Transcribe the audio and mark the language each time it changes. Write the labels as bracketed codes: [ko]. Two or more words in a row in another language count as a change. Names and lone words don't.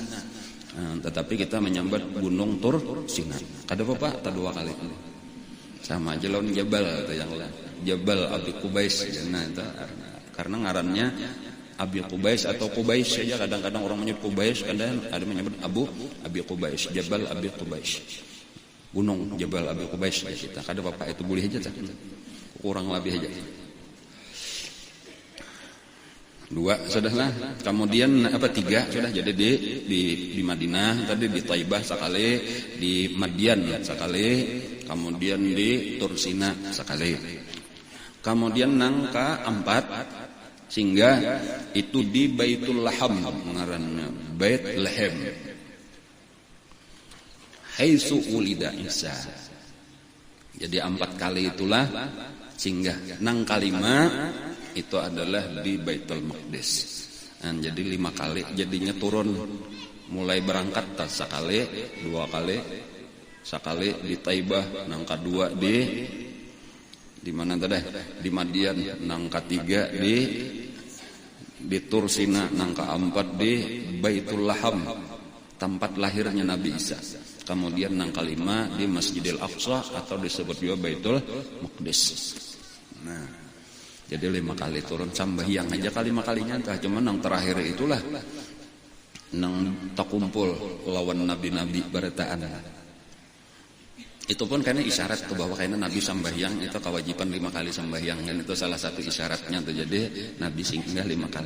[bjn] Nah, tetapi kita menyambat gunung Tur Sina. Kada apa-apa, tak 2 kali. Sama aja lawan Jabal atau yang lain. Jabal Abi Qubais. Nah, itu karena ngarannya Abi Qubais atau Qubais saja kadang-kadang orang menyebut Qubais, kadang ada menyebut Abi Qubais, Jabal Abi Qubais. Gunung Jabal Abi Qubais kita. Kada apa-apa itu boleh aja. Kurang lebih aja. 2 sudahlah. Kemudian 3 sudah jadi di Madinah tadi di Taibah sekali, di Madian sekali, kemudian di Tursina sekali. Kemudian nang ke-4 sehingga itu di Baitul Laham ngarannya Bait Lahem. [ar] Haitsu ulida Isa. [bjn] Jadi 4 kali itulah singgah nang kalima itu adalah di Baitul Maqdis. Nah, jadi 5 kali jadinya turun mulai berangkat sekali, 2 kali, sekali di Taibah, nang kedua di mana tadi? Di Madian, nang ketiga di di Tursina nang kaempat di Baitul Laham, [id] tempat lahirnya Nabi Isa. [bjn] Kemudian nang kelima di Masjidil Aqsa atau disebut juga Baitul Maqdis. Nah, jadi 5 kali turun sambahyang aja kali 5 kalinya tah, cuman nang terakhir itulah nang takumpul lawan nabi-nabi barataan. Itu pun karena isyarat ke bahwa karena Nabi sambahyang itu kewajiban 5 kali sambahyang, dan itu salah satu isyaratnya tuh, jadi Nabi singgah 5 kali.